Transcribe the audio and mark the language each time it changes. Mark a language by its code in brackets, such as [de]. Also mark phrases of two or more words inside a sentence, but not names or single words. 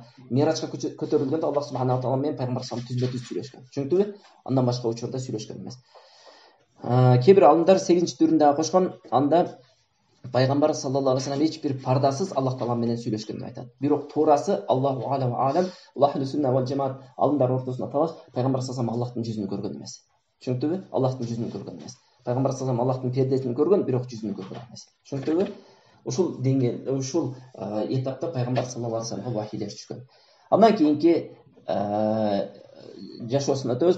[ky] Мирачка көтөрүлгөндө [ar] الله سبحانه وتعالى [ky] менен пайгамбар [ar] صلى الله عليه وسلم [ky] түзмө-түз сүйлөшкөн. Түшүнүктүбү? Андан башка учурда сүйлөшкөн эмес. Кээ бир алымдар 8-чи түрүн дагы кошкон. Анда пайгамбар [ar] صلى الله عليه وسلم [ky] эч бир пардасыз Аллах таала менен сүйлөшкөн деп айтат. Бирок туурасы [ar] الله أعلم أعلم, الله السنة والجماعة [ky] алымдар ортосунда талаш, пайгамбар [ar] صلى الله عليه وسلم [ky] Аллахтын жүзүн көргөн эмес. Түшүнүктүбү? Аллахтын жүзүн көргөн эмес. Пайгамбар [ar] صلى الله عليه وسلم [ky] Аллахтын пердесин көргөн, бирок жүзүн көргөн эмес. Түшүнүктүбү? Ушул деңгээл, ушул этапта пайгамбар [ar] صلى الله عليه وسلم [ky] вахийлер түшкөн. Андан кийинки жашоосун өтөбүз.